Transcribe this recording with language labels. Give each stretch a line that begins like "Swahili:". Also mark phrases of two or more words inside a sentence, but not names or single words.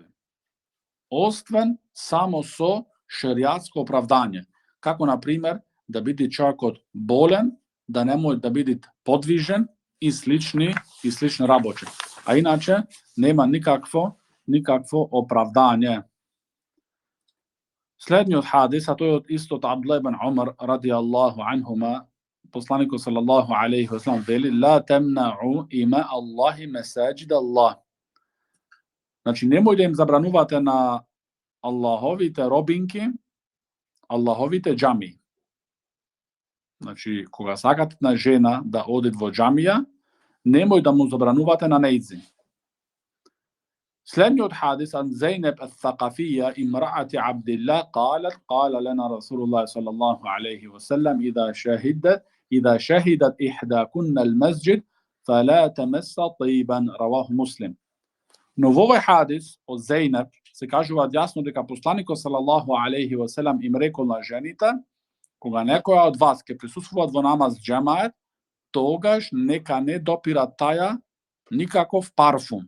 Macedonian: Освен само со шеријатско оправдање, како на пример да биде човекот болен, да не може да биде подвижен и слични работи. А иначе нема никакво оправдање. Следниот хадис, а тој од истот Абдулlah ибн Умар
Arabic: رضي الله عنهما,
Macedonian: посланикот
Arabic: صلى الله عليه وسلم
Macedonian: вели:
Arabic: لا تمنعوا إماء الله مساجد الله.
Macedonian: Значи, немој да им забранувате на Аллаховите робинки, Аллаховите џами. Значи, кога сакате на жена да одит во џамија, немој да му забранувате на нејзи. Следниот хадис
Arabic: عن زينب الثقفية امرأة عبد الله قالت قال لنا رسول الله صلى الله عليه وسلم إذا شهدت إحداكن المسجد فلا تمس طيبا رواه Muslim. Но во овој хадис од Зейнеб се кажува јасно дека посланикот صلى الله عليه وسلم им рекол на жените: кога некоја од вас ќе присуствуваат во намаз џемаат, тогаш нека не допира таја никаков парфум.